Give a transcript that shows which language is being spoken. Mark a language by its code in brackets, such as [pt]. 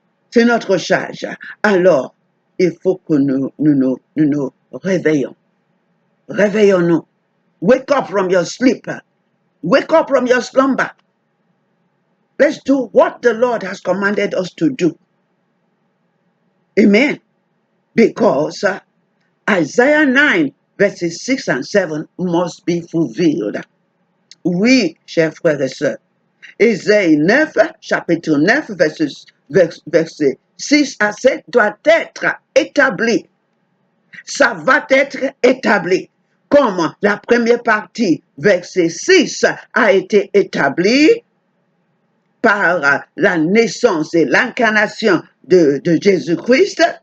[fr] C'est notre charge. Alors, il faut que nous nous réveillons. réveillons-nous. [en] Wake up from your sleep. Wake up from your slumber. Let's do what the Lord has commanded us to do. Amen. Because Isaiah 9, verses 6 and 7 must be fulfilled. [fr] Oui, chers frères et sœurs. Ésaïe 9, chapitre 9, verset 6 à 7 doit être établi. Ça va être établi. Comme la première partie, verset 6, a été établie par la naissance et l'incarnation de Jésus-Christ.